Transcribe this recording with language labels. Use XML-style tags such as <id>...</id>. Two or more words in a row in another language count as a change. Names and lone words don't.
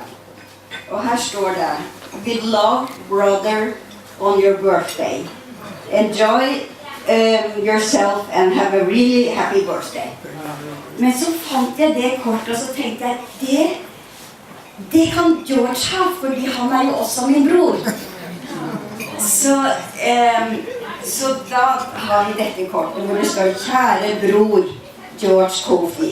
<no>Og her står det:</no> <en>With love, brother, on your birthday. Enjoy yourself and have a really happy birthday.</en> <no>Men så fant jeg det kortet, og så tenkte jeg, det kan George ha, fordi han er jo også min bror. Så da har vi dette kortet, hvor det står: Kjære bror George Kofi.</no>